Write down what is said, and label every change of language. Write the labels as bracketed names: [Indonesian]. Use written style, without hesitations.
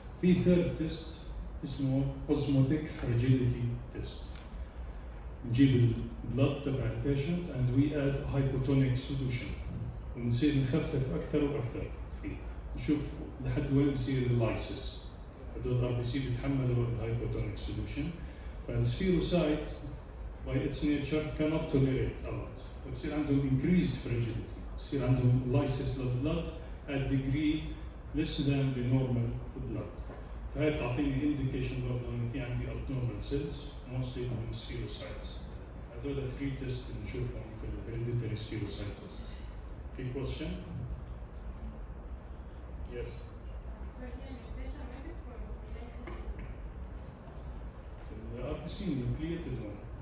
[Arabic] في ثيرد تيست اسمه [English] osmotic fragility test. [Arabic] نجيب البلد تبع البيشنت [English] and we add hypotonic solution [Arabic] ونصير نخفف أكثر وأكثر فيه. نشوف لحد وين بصير اللايسيس. هدول الار بي سي بيتحملوا الهايبوتونيك سوليوشن. [English] فالسفيروسايت by its nature cannot tolerate a lot. [Arabic] فبصير عندهم [English] increased fragility. [Arabic] بصير عندهم [English] lysis للبلد at degree less than the normal blood. [Arabic] فهي بتعطيني indication برضه انه في عندي [English] abnormal cells mostly [Arabic] من السفيروسايتس. هدول 3 tests بنشوفهم في [English] hereditary spherocytosis. [Arabic] في question? [English] Yes. في ال RBC nucleated one.